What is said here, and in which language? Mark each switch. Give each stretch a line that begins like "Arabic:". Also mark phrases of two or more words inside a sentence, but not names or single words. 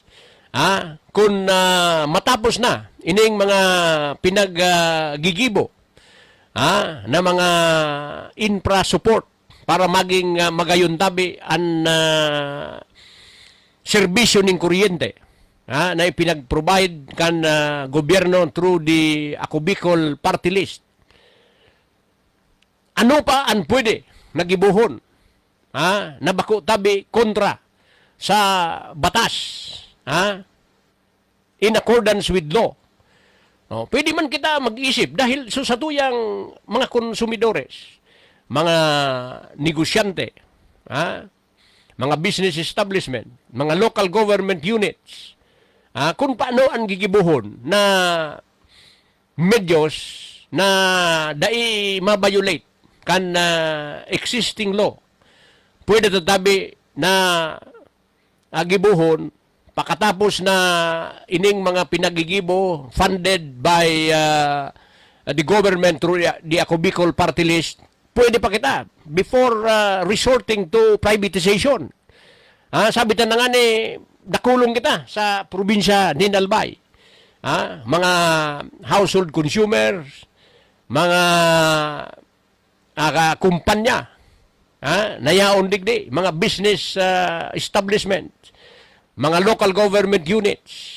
Bikol: Kung matapos na ining mga pinaggigibo na mga
English: infra support
Bikol: para maging magayon tabi ang serbisyo ng kuryente. na ipinag-provide kan gobyerno
English: through the Ako Bicol Party List.
Bikol: Ano pa ang pwede nagibuhon na bako tabi kontra sa batas
English: in accordance with law.
Bikol: Pwede man kita mag-isip dahil sa tuyang mga konsumidores, mga negosyante, mga
English: business establishment,
Bikol: mga
English: local government units,
Bikol: kung paano ang gigibuhon na medyos na dai ma-violate kan
English: existing law.
Bikol: Pwede tatabi na gibuhon pakatapos na ining mga pinagigibo
English: funded by the government through the Ako Bicol Party List,
Bikol: pwede pa kita
English: before resorting to privatization.
Bikol: Sabi ta na nga ni, dakulong kita sa probinsya ni Nalbay. Mga household consumers, mga kumpanya, nayaon digdi, mga
English: business establishment,
Bikol: mga
English: local government units.